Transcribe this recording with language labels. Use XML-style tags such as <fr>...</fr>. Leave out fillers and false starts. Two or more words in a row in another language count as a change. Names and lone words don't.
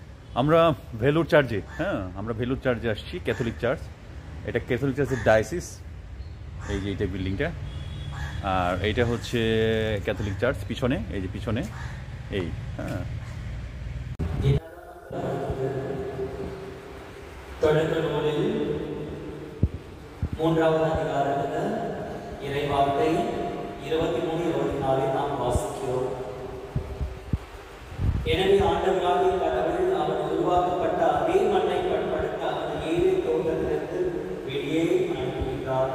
<bn>আমরা ভেলুর চার্চে, হ্যাঁ আমরা ভেলুর চার্চে আসছি,</bn> <en>Catholic church.</en> <bn>এটা</bn> <en>Catholic church's diocese,</en> <bn>এই যে এইটা বিল্ডিংটা। আর এইটা হচ্ছে</bn> <en>Catholic church</en> <bn>পিছনে, এই যে পিছনে এই, হ্যাঁ।</bn> <ta>தொடக்கநூலில் 3வது அதிகாரத்தில் இறைவார்த்தை 23-24 நாம் வாசிக்கிறோம். எனவே ஆண்டவராகிய கடவுள் அவன் உருவாக்கப்பட்ட அதே மண்ணை பயன்படுத்த அவன் ஏழை தோட்டத்திலிருந்து வெளியே அனுப்பிவிட்டார்.</ta>